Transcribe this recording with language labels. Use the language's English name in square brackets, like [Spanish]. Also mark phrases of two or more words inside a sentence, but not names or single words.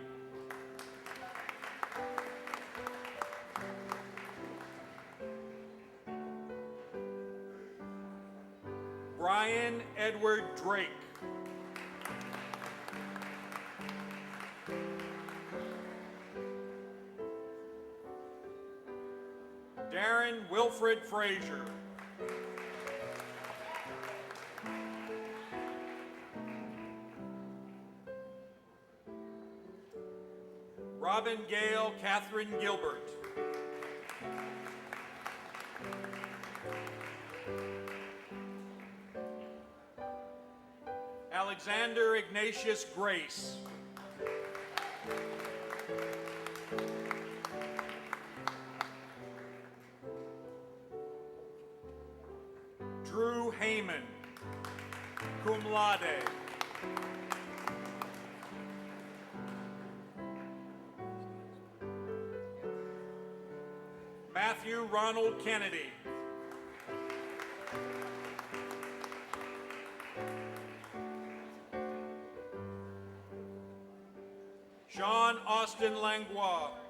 [English] Brian Edward Drake. Darren Wilfred Frazier. Robin Gale Catherine Gilbert. Alexander Ignatius Grace. Drew Heyman, [Latin] cum laude. [English] Matthew Ronald Kennedy. Sean Austin Langlois.